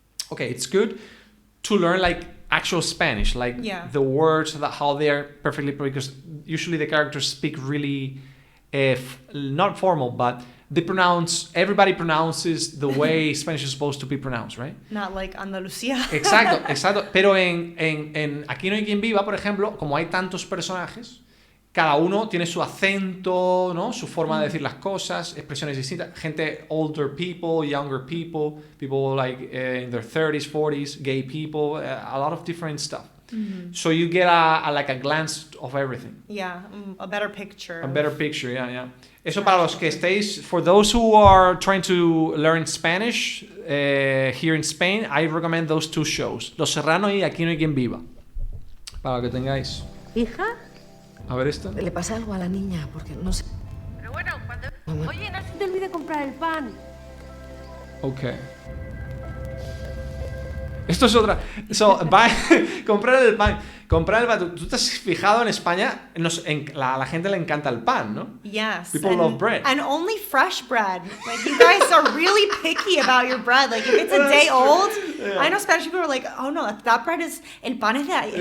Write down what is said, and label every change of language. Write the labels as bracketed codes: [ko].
[en] Okay, it's good to learn like actual Spanish, like the words, how they're perfectly, because usually the characters speak really, not formal, but everybody pronounces the way Spanish is supposed to be pronounced, right? Not like Andalucía. [es] Exacto. Pero en Aquí no hay quien viva, por ejemplo, como hay tantos personajes, cada uno tiene su acento, ¿no? Su forma de decir las cosas, expresiones distintas. Gente, [en] older people, younger people like in their 30s, 40s, gay people, a lot of different stuff. So you get a glance of everything. Yeah, a better picture. A better picture, yeah. [es] Eso para los que estéis, [en] for those who are trying to learn Spanish here in Spain, I recommend those two shows, Los Serrano y Aquí no hay quien viva. [es] Para que tengáis. ¿Hija? A ver esto. Le pasa algo a la niña, porque no sé. Pero bueno, cuando... Oye, no se te olvide comprar el pan. Okay. Esto es otra. So, comprar el pan. Comprar el pan. ¿Tú te has fijado en España? A la gente le encanta el pan, ¿no? [en] Yes. People love bread. And only fresh bread. Like, you guys are really picky about your bread. Like, if it's a day old, I know Spanish people are like, oh no, that bread is, [es] el pan es de ayer.